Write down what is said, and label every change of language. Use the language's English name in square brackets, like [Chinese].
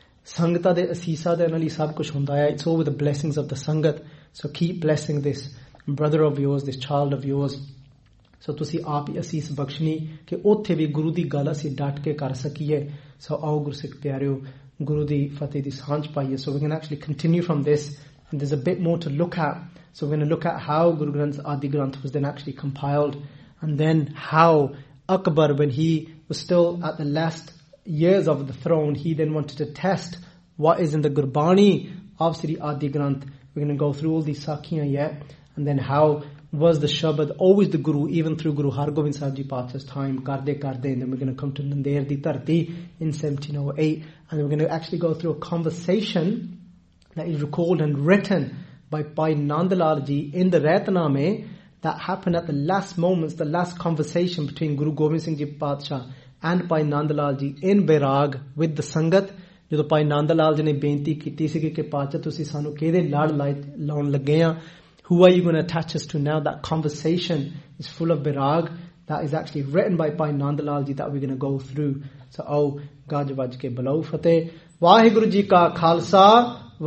[Punjabi] ਸੰਗਤਾਂ ਦੇ ਅਸੀਸਾਂ ਦੇ ਨਾਲੀ ਸਭ ਕੁਝ ਹੁੰਦਾ ਹੈ. [English] It's all with the blessings of the Sangat. So keep blessing this brother of yours, this child of yours. [Punjabi] ਸੋ ਤੁਸੀਂ ਆਪ ਹੀ ਅਸੀਸ ਬਖ਼ਸ਼ਣੀ ਕਿ ਓਥੇ ਵੀ ਗੁਰੂ ਦੀ ਗੱਲਾਂ ਸੀ ਡਟ ਕੇ ਕਰ ਸਕੀਏ. ਸੋ ਆਓ ਗੁਰਸਿੱਖ ਪਿਆਰਿਓ, ਗੁਰੂ ਦੀ ਫ਼ਤਹਿ ਦੀ ਸਾਂਝ ਪਾਈਏ. [English] So we can actually continue from this. And there's a bit more to look at. So we're going to look at how Guru Granth, Adi Granth was then actually compiled. And then how Akbar, when he was still at the last years of the throne, he then wanted to test what is in the Gurbani of Sri Adi Granth. We're going to go through all these sakhiyan yet. And then how was the Shabad always the Guru, even through Guru Hargobind Sahib ji Patshah's time, [Punjabi] ਕਰਦੇ ਕਰਦੇ. [English] And then we're going to come to Nander Di Tarti in 1708. And then we're going to actually go through a conversation that is recalled and written by Bhai Nandalal Ji in the Raitaname, that happened at the last moments, the last conversation between Guru Gobind Singh Ji Patshah and Bhai Nandalal Ji in Bairag with the Sangat. [Punjabi] ਜਦੋਂ ਭਾਈ ਨੰਦਲਾਲ ਜੀ ਨੇ ਬੇਨਤੀ ਕੀਤੀ ਸੀ ਕਿ ਪਾਤਸ਼ਾਹ ਤੁਸੀਂ ਸਾਨੂੰ ਕਿਹੜੇ ਲੜ ਲਾਉਣ ਲੱਗੇ ਹੋ, [English] who are you going to attach us to now? That conversation is full of bairag, that is actually written by Bhai Nandlal ji, that we're going to go through. So, oh, [Punjabi] ਗੱਜ ਵੱਜ ਕੇ ਬੁਲਾਓ ਫ਼ਤਹਿ, ਵਾਹਿਗੁਰੂ ਜੀ ਕਾ ਖ਼ਾਲਸਾ,